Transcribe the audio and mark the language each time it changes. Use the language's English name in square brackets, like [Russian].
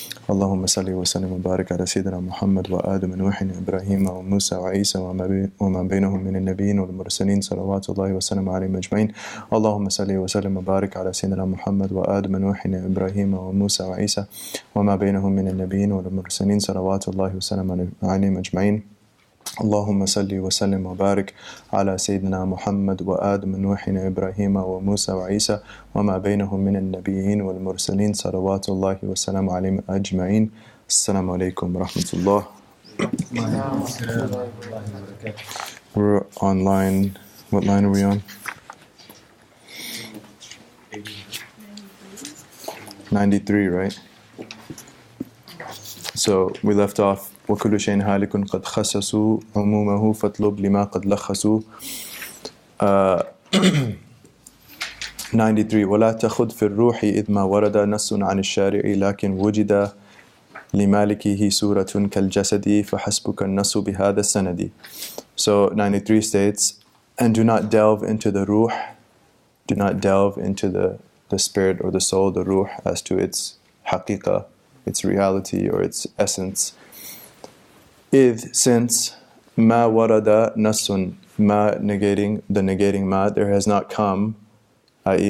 [Arabic] اللهم صل وسلم وبارك على سيدنا محمد وآدم ونوح وإبراهيم وموسى وعيسى وما بينهم من النبيين والمرسلين صلوات الله وسلم عليهم أجمعين اللهم صل وسلم وبارك على سيدنا محمد وآدم ونوح وإبراهيم وموسى وعيسى وما بينهم من النبيين والمرسلين صلوات الله وسلم عليهم أجمعين اللهم صل وسلم وبارك على سيدنا محمد وآدم ونوح وإبراهيم وموسى وعيسى وما بينهم من النبيين والمرسلين صلوات الله وسلام عليهم أجمعين. Asalaamu Alaikum wa rahmatullah. [English] We're on line, what line are we on? 93, right? So we left off [Arabic] وكل شيء هالك قد خسسوا عمومه فاطلب لما قد لخصوا 93 ولا تخذ في الروح إذ ما ورد نص عن الشارع لكن وجد لمالكه سورة كالجسد فحسبك النص بهذا السند. [English] So 93 states, and do not delve into the ruh, do not delve into the spirit or the soul, the ruh, as to its haqiqah, its reality or its essence. Since [Arabic] ma warada nasun, [English] ma negating the negating ma, there has not come, i.e.